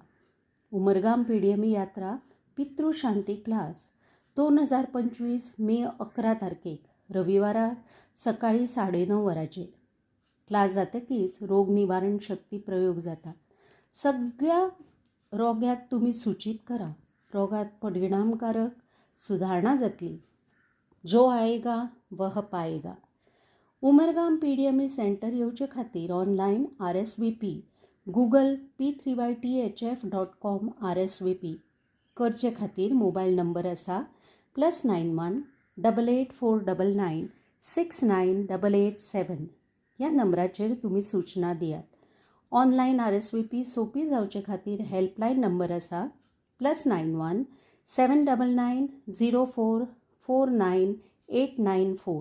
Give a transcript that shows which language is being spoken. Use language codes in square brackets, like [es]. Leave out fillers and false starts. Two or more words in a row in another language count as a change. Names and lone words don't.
[kok] उमरगाम पीडीएम यात्रा पितृशांती क्लास 2025 मे 11 तारखेक रविवारा सकाळी 9:30 वरांचेर. क्लास जातकीच रोग निवारण शक्ती प्रयोग जाता. सगळ्या रोग्याक तुमी सूचित करा. रोगात परिणामकारक सुधारणा जातली. [hi] जो आएगा वह पाएगा. [kok] उमरगाम पीडीएम सेंटर येवचे खातीर ऑनलायन RSVP गूगल p3ythf.com RSVP करचे खातीर मोबायल नंबर आसा +91 8849 69887. ह्या नंबराचेर तुमी सूचना दियात. ऑनलायन RSVP सोपी जावचे खातीर हेल्पलायन नंबर आसा +91 799 04 49894.